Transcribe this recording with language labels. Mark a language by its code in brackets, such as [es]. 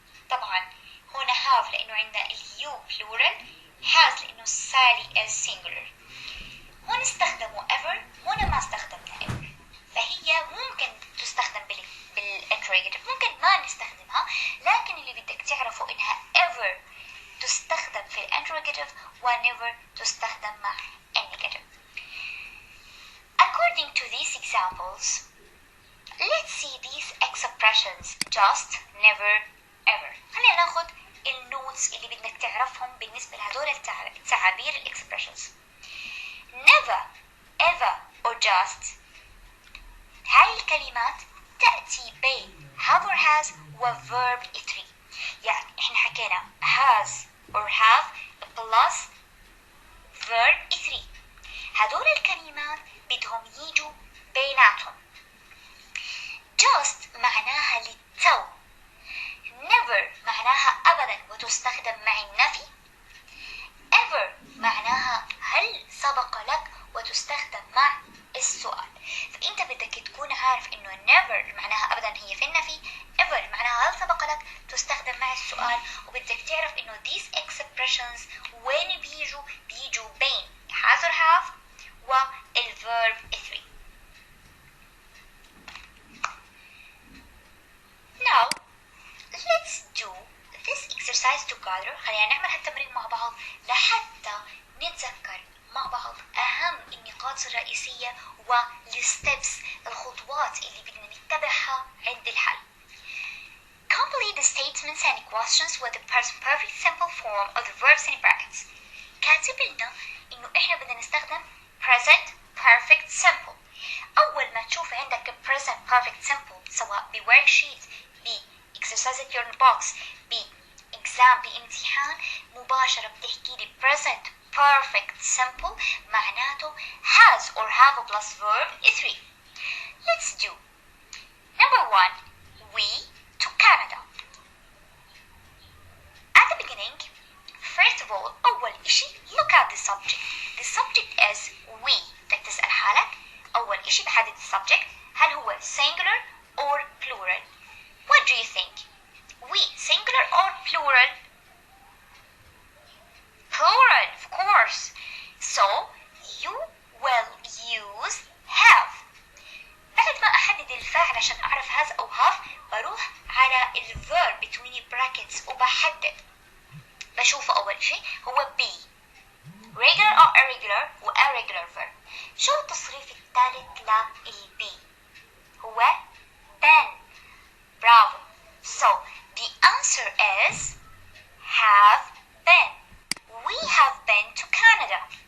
[ar] طبعا هنا have لانه عندنا [en] you plural، [ar] has لانه [en] Sally is singular. [ar] هون استخدموا ever، هنا ما استخدمنا ever، فهي ممكن تستخدم بالinterrogative، ممكن ما نستخدمها، لكن اللي بدك تعرفه انها ever تستخدم في الinterrogative و never تستخدم مع النيجاتيف. [en] According to these examples, let's see these expressions just, never, ever. [ar] خلينا ناخد النوتس اللي بدك تعرفهم بالنسبة لهدول التعابير expressions. [en] never, ever or just [ar] هاي الكلمات تأتي بين [en] have or has و verb 3. [ar] يعني احنا حكينا [en] has or have plus verb 3. [ar] هدول الكلمات بدهم يجوا بيناتهم. just معناها للتو، never معناها أبدا وتستخدم مع النفي، ever معناها هل سبق لك وتستخدم مع السؤال. فأنت بدك تكون عارف إنه never معناها أبدا هي في النفي، ever معناها هل سبق لك تستخدم مع السؤال، وبدك تعرف إنه [en] these expressions [ar] وين بيجوا بين has or have والverb 3. [en] Now let's do this exercise together. [ar] خلينا نعمل هالتمرين مع بعض لحتى نتذكر مع بعض أهم النقاط الرئيسية والستبس، الخطوات اللي بدنا نتبعها عند الحل. [en] Complete the statements and questions with the present perfect simple form of the verbs in brackets. [ar] كاتب لنا إنه إحنا بدنا نستخدم present perfect simple. أول ما تشوف عندك present perfect simple سواء بworksheet، exercise at your box، exam، بامتحان، مباشرة بتحكي لي present perfect simple معناته has or have plus verb 3. [en] Let's do. Number 1, we to Canada. At the beginning, first of all, [ar] أول إشي [en] look at the subject. The subject is we. [ar] بدك تسأل حالك أول إشي بحدد السبجكت هل هو [en] singular or plural. What do you think? We singular or plural? Plural, of course. So you will use have. [ar] بعد ما أحدد الفاعل عشان أعرف has أو have بروح على الverb between brackets وبحدد. بشوف أول شيء هو be. [en] Regular or irregular و irregular verb. [ar] شو التصريف الثالث لل [en] be؟ هو been. Bravo. So the answer is have been. We have been to Canada.